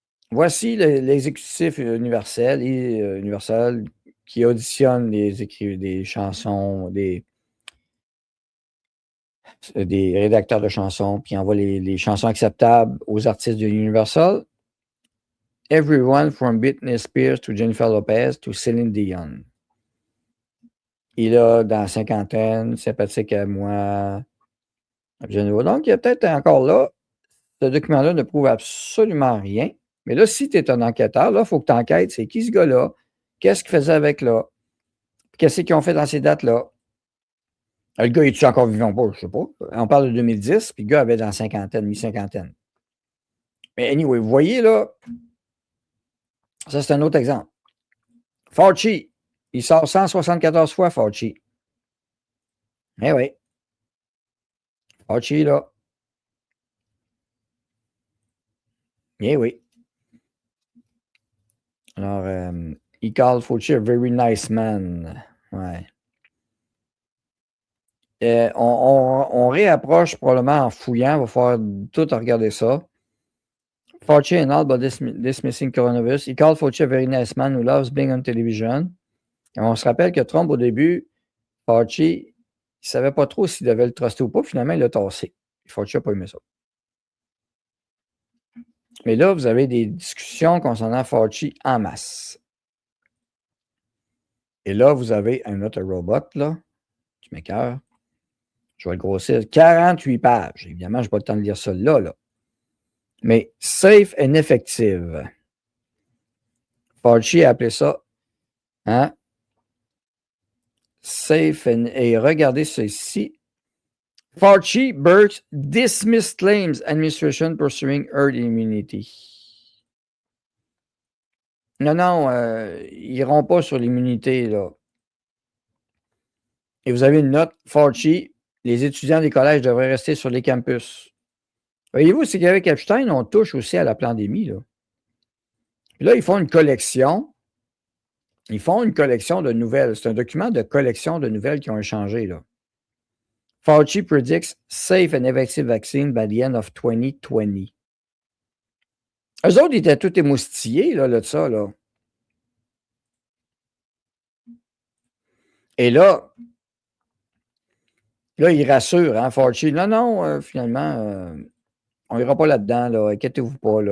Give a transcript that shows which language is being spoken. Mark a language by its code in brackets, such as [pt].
[fr] Voici l'exécutif universel qui auditionne des chansons, des rédacteurs de chansons, puis envoie les chansons acceptables aux artistes de Universal. [en] Everyone from Britney Spears to Jennifer Lopez to Céline Dion. [fr] Il a dans la cinquantaine, sympathique à moi. Donc, il y a peut-être encore là, ce document-là ne prouve absolument rien. Mais là, si tu es un enquêteur, là, il faut que tu enquêtes. C'est qui ce gars-là? Qu'est-ce qu'il faisait avec là? Qu'est-ce qu'ils ont fait dans ces dates-là? Le gars, est-tu encore vivant? Je ne sais pas. On parle de 2010, puis le gars avait dans la cinquantaine, mi-cinquantaine. Mais anyway, vous voyez là, ça c'est un autre exemple. Fauci, il sort 174 fois, Fauci. Eh oui. Fauci, là. Eh oui. [en] Alors, he called Fauci a very nice man. [fr] Ouais. On réapproche probablement en fouillant. Il va falloir tout regarder ça. [en] Fauci and all but dismissing coronavirus. He called Fauci a very nice man who loves being on television. [fr] Et on se rappelle que Trump, au début, Fauci, il ne savait pas trop s'il devait le truster ou pas. Finalement, il l'a tassé. Fauci n'a pas aimé ça. Mais là, vous avez des discussions concernant Fauci en masse. Et là, vous avez un autre robot, là, qui m'écoeure. Je vais le grossir. 48 pages. Évidemment, je n'ai pas le temps de lire ça là. Mais [en] safe and effective. [fr] Fauci a appelé ça, hein? [en] Safe and... [fr] Et regardez ceci. [en] Fauci, Birx, dismissed claims, administration pursuing herd immunity. [fr] Non, ils n'iront pas sur l'immunité, là. Et vous avez une note, Fauci, les étudiants des collèges devraient rester sur les campus. Voyez-vous, c'est qu'avec Epstein, on touche aussi à la pandémie, là. Puis là, ils font une collection. Ils font une collection de nouvelles. C'est un document de collection de nouvelles qui ont échangé, là. [en] Fauci predicts safe and effective vaccine by the end of 2020. [fr] Eux autres, ils étaient tout émoustillés, là, de ça, là. Et là, il rassure, hein, Fauci. Non, finalement, on n'ira pas là-dedans, là. Inquiétez-vous pas, là.